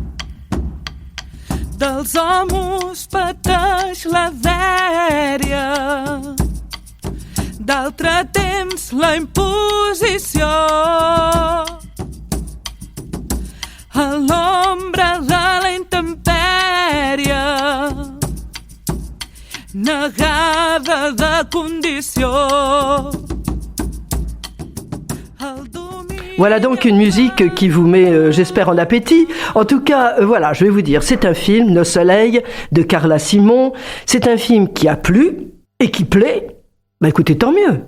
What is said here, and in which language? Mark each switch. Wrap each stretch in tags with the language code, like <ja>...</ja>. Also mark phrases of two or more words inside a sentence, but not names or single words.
<ca>Dels homes pateix la dèria, d'altre temps la imposició. A l'ombra de la intempèrie, negada de condició.</ca> <fr>Voilà donc une musique qui vous met, j'espère, en appétit. En tout cas, voilà, je vais vous dire, c'est un film, Nos Soleils, de Carla Simon. C'est un film qui a plu et qui plaît. Bah écoutez, tant mieux.</fr>